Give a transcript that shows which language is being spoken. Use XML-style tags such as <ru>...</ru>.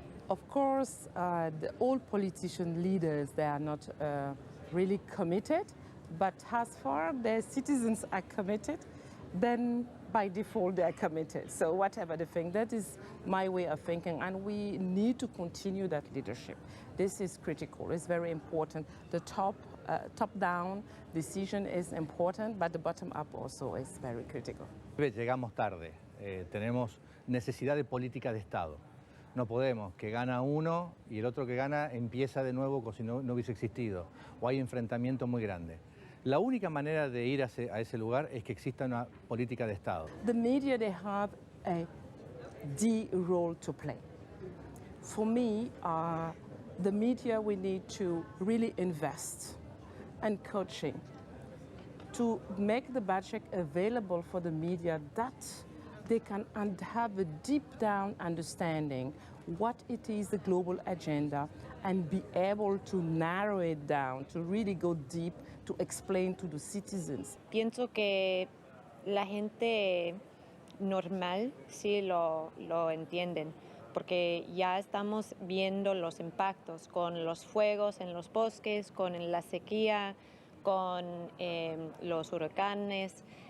<en>Of course, all politician leaders, they are not really committed, but as far as their citizens are committed, then by default they are committed. So whatever they think, that is my way of thinking, and we need to continue that leadership. This is critical, it's very important. The top-down decision is important, but the bottom-up also is very critical.</en> <es>Llegamos tarde, tenemos necesidad de política de Estado. No podemos, que gana uno y el otro que gana empieza de nuevo como si no hubiese existido, o hay enfrentamientos muy grandes. La única manera de ir a ese lugar es que exista una política de Estado.</es> <en>The media, they have the role to play. For me, the media, we need to really invest in coaching, to make the budget available for the media that they can have a deep down understanding what it is the global agenda and be able to narrow it down, to really go deep, to explain to the citizens.</en> <es>Pienso que la gente normal sí lo entienden, porque ya estamos viendo los impactos con los fuegos en los bosques, con la sequía, con los huracanes.</es>